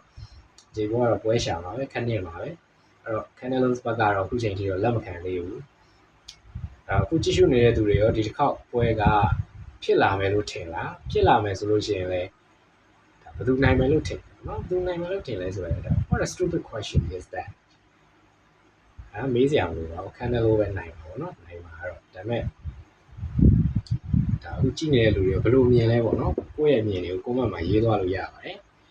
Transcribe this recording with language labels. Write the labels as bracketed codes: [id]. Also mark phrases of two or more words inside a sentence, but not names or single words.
[my] ဂျိပွဲကတော့ပွဲရှာမှာပဲခက်နေမှာပဲအဲ့တော့ Canelo ဘက်ကတော့အခုချိန်ထိတော့လက်မခံသေးဘူးအခုကြည့်ရှုနေတဲ့သူတွေရောဒီတစ်ခေါက်ပွဲကဖြစ်လာမယ်လို့ထင်လားဖြစ်လာမယ်ဆိုလို့ရှိရင်လည်းဘယ်သူနိုင်မယ်လို့ထင်နော်ဘယ်သူနိုင်မယ်လို့ထင်လဲဆိုတော့ [en] what a stupid question is that [my] မေးစရာမလိုပါဘူး Canelo ပဲနိုင်ပါဘောနော်နိုင်မှာတော့ဒါပေမဲ့ဒါအခုကြည့်နေတဲ့လူတွေဘယ်လိုမြင်လဲပေါ့နော်ကိုယ့်ရဲ့မြင်တွေကို comment မှာရေးသွားလို့ရပါတယ်